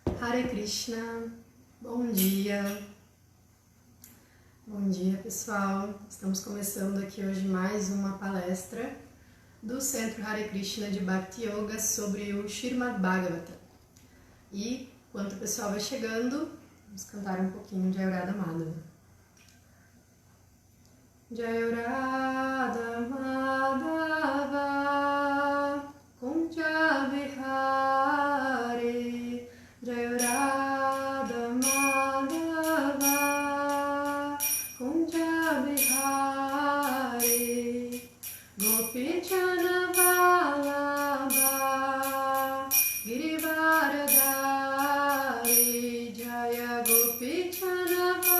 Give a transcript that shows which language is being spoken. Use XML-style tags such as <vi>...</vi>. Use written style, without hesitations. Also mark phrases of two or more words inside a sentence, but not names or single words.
<pt>Hare Krishna, bom dia pessoal, estamos começando aqui hoje mais uma palestra do Centro Hare Krishna de Bhakti Yoga sobre o Srimad Bhagavatam. E enquanto o pessoal vai chegando, vamos cantar um pouquinho de Jai Radha Madhava.</pt> <sa>Jai Radha Madhava Kunja Bihari, Jai Radha Madhava Kunja Bihari, Gopi Jana Vallabha Girivaradari, Jaya Gopi Jana</sa>